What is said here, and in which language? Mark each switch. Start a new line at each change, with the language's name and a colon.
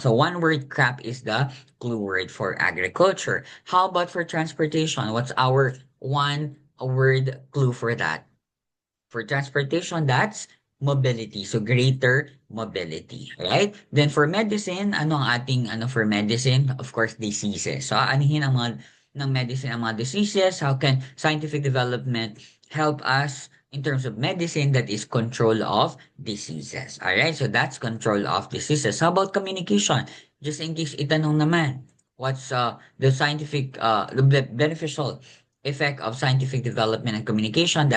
English: So one word crop is the clue word for agriculture. How about for transportation? What's our one word clue for that? For transportation, that's mobility. So greater mobility, right? Then for medicine,
Filipino: ano ang ating ano
English: for medicine? Of course, diseases.
Filipino: So aanihin ang mga ng medicine ang mga diseases.
English: How can scientific development help us in terms of medicine? That is control of diseases. All right? So that's control of diseases. How about communication? Just in case
Filipino: itanong naman,
English: what's the scientific the beneficial effect of scientific development and communication?